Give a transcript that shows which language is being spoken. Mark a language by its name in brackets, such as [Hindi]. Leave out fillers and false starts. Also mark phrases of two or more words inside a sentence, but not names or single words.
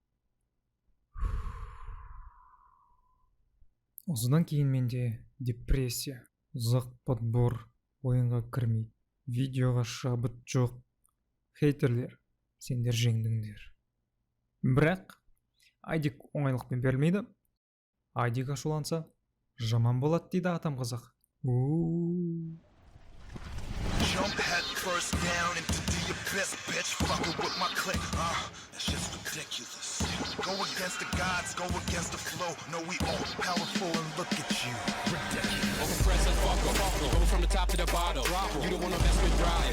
[Kazakh] Осыдан кейін менде депрессия, ұзақ подбор, ойынға кірмейді, видеоға шабыт жоқ. Хейтерлер, сендер жеңдіңдер. Бірақ айдик оңайлықпен берілмейді. Айдик ашуланса жаман болады дейді атам қазақ. [English] Jump head first down into the abyss, bitch. Fucking with my click. That's just ridiculous. Go against the gods, go against the flow. No, we all powerful and look at you. Ridiculous. Overpressing, go from the top to the bottom. You don't wanna mess with drive.